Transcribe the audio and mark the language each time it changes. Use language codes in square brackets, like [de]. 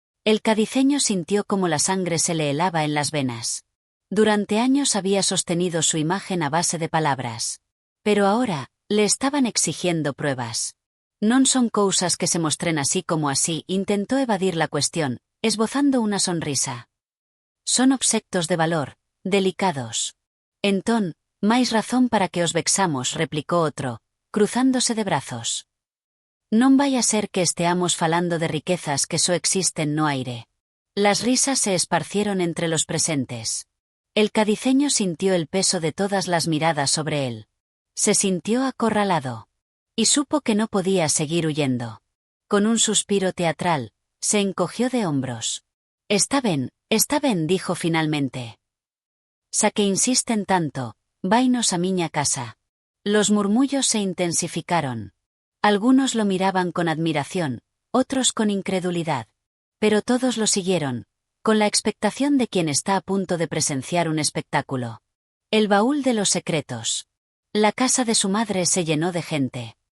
[es] El cadiceño sintió como la sangre se le helaba en las venas. Durante años había sostenido su imagen a base de palabras. Pero ahora, le estaban exigiendo pruebas. [gl] Non son cousas que se mostren así como así, [es] intentó evadir la cuestión, esbozando una sonrisa. [gl] Son obxectos de valor, delicados. Entón, máis razón para que os vexamos, [es] replicó otro, cruzándose de brazos. [gl] Non vai a ser que esteamos falando de riquezas que só existen no aire. [es] Las risas se esparcieron entre los presentes. El cadiceño sintió el peso de todas las miradas sobre él. Se sintió acorralado. Y supo que no podía seguir huyendo. Con un suspiro teatral, se encogió de hombros. [gl] Está ben, [es] dijo finalmente. [gl] Xa que insisten tanto, vainos a miña casa. [es] Los murmullos se intensificaron. Algunos lo miraban con admiración, otros con incredulidad. Pero todos lo siguieron, con la expectación de quien está a punto de presenciar un espectáculo. El baúl de los secretos. La casa de su madre se llenó de gente.